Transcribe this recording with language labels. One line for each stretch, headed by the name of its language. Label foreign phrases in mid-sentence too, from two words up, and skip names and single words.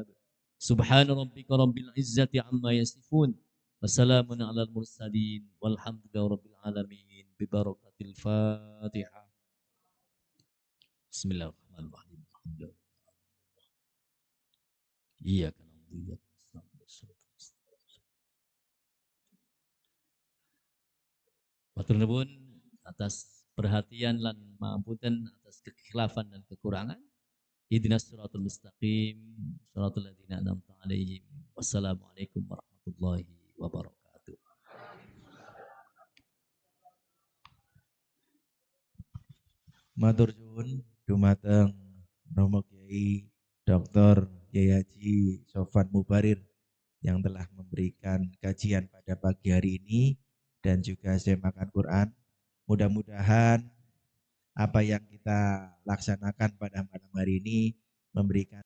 Arabic: سبحان ربك رب العزة عما يصفون وسلام على المرسلين والحمد لله رب العالمين ببركة الفاتحة. بسم الله الرحمن الرحيم. الحمد لله. إياك نعبد وإياك نستعين.
Javanese: Matur nuwun atas perhatian lan maapunten atas kekhilafan dan kekurangan.
Arabic: اهدنا الصراط المستقيم صراط الذين أنعمت عليهم. والسلام عليكم ورحمة الله وبركاته.
Javanese: Matur suwun dumateng Romo Kiai Dr.
Indonesian: Kiai Haji Sofan Mubarir yang telah memberikan kajian pada pagi hari ini dan juga semakan Quran. Mudah-mudahan apa yang kita laksanakan pada malam hari ini memberikan